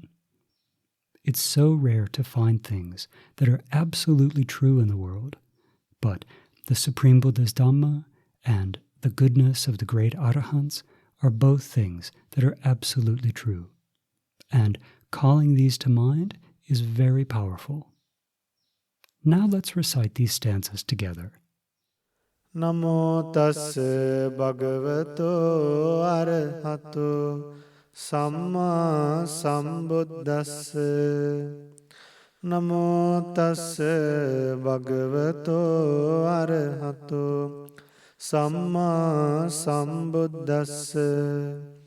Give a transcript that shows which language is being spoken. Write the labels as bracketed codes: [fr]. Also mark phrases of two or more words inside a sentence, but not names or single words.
[en] It's so rare to find things that are absolutely true in the world, but the Supreme Buddha's Dhamma and the goodness of the great Arahants are both things that are absolutely true, and calling these to mind is very powerful. Now let's recite these stanzas together. [pi] Namo tassa bhagavato arahato samma sambuddhassa. Namo tassa bhagavato arahato samma sambuddhassa.